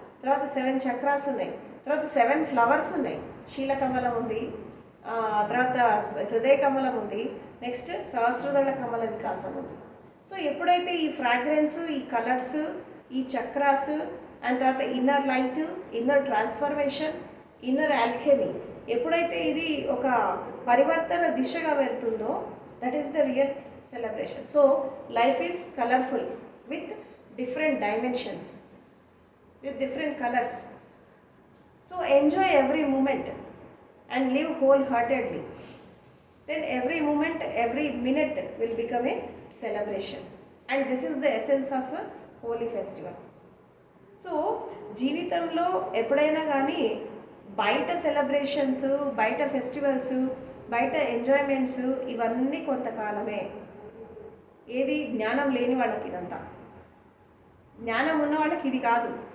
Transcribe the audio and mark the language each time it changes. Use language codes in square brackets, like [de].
[te] తర్వాత 7 చక్రాస్ ఉన్నాయి, తర్వాత 7 ఫ్లవర్స్ ఉన్నాయి. శీలకమలం ఉంది, తర్వాత హృదయ కమలం ఉంది, నెక్స్ట్ సహస్రదళ కమల వికాసం ఉంది. సో ఎప్పుడైతే ఈ ఫ్రాగ్రెన్స్, ఈ కలర్స్, ఈ చక్రాస్, అండ్ తర్వాత inner light, inner transformation, inner Alchemy, ఎప్పుడైతే ఇది ఒక పరివర్తన దిశగా వెళ్తుందో [en] That is the real celebration. So life is colorful with different dimensions, with different colors. So enjoy every moment and live wholeheartedly. Then every moment, every minute will become a celebration. And this is the essence of a holy festival. [te] So జీవితంలో ఎప్పుడైనా కానీ బయట celebrations, బయట festivals, బయట enjoyments ఇవన్నీ కొంతకాలమే. ఏది జ్ఞానం లేని వాళ్ళకి ఇదంతా, జ్ఞానం ఉన్న వాళ్ళకి ఇది కాదు.